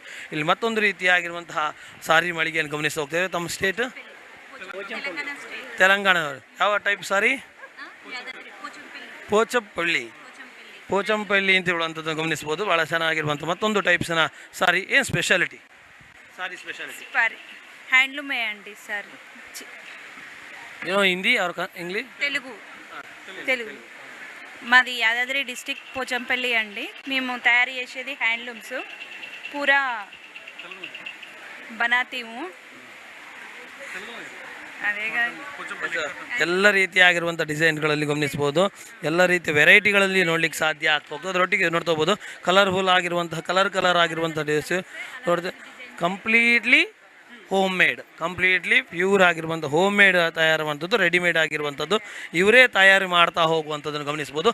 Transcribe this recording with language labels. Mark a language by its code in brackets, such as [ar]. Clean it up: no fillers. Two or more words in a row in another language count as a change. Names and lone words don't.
[kn] ಇಲ್ಲಿ ಮತ್ತೊಂದು ರೀತಿಯಾಗಿರುವಂತಹ ಸಾರಿ ಮಳಿಗೆಯನ್ನು ಗಮನಿಸ್ತಾ ಹೋಗ್ತೇವೆ. ತಮ್ಮ ಸ್ಟೇಟ್? ತೆಲಂಗಾಣದವರು. ಯಾವ ಟೈಪ್ ಸಾರಿ? ಪೋಚಂಪಳ್ಳಿ ಅಂತ ಹೇಳುವಂಥದ್ದು ಗಮನಿಸ್ಬೋದು. ಭಾಳ ಚೆನ್ನಾಗಿರುವಂಥ ಮತ್ತೊಂದು ಟೈಪ್ಸ್ನ ಸಾರಿ. ಏನು ಸ್ಪೆಷಾಲಿಟಿ? ಸಾರಿ ಸ್ಪೆಷಾಲಿಟಿ [te] హ్యాండ్లూమే అండి సార్. [kn] ಏನೋ ಹಿಂದಿ ಅವ್ರ ಇಂಗ್లీష్? [te] తెలుగు. మాది యాదాద్రి డిస్టిక్ పోచంపల్లి అండి. మేము తయారు చేసేది హ్యాండ్లూమ్స్ [hi] पूरा बनाते हम. [te] అదేగా [kn] ಎಲ್ಲ ರೀತಿಯಾಗಿರುವಂಥ ಡಿಸೈನ್ಗಳಲ್ಲಿ ಗಮನಿಸ್ಬೋದು. ಎಲ್ಲ ರೀತಿಯ ವೆರೈಟಿಗಳಲ್ಲಿ ನೋಡ್ಲಿಕ್ಕೆ ಸಾಧ್ಯ ಆಗ್ತಾ ಹೋಗ್ತದೆ. ಅದರೊಟ್ಟಿಗೆ ನೋಡ್ತಾ ಹೋಗ್ಬೋದು ಕಲರ್ಫುಲ್ ಆಗಿರುವಂತಹ ಕಲರ್ ಆಗಿರುವಂಥ ಡ್ರೆಸ್ ನೋಡಿದ್ರೆ [en] completely home made, completely pure [kn] ಆಗಿರುವಂಥ [en] home made [kn] ತಯಾರುವಂಥದ್ದು, ರೆಡಿಮೇಡ್ ಆಗಿರುವಂಥದ್ದು ಇವರೇ ತಯಾರು ಮಾಡ್ತಾ ಹೋಗುವಂಥದ್ದನ್ನು ಗಮನಿಸ್ಬೋದು.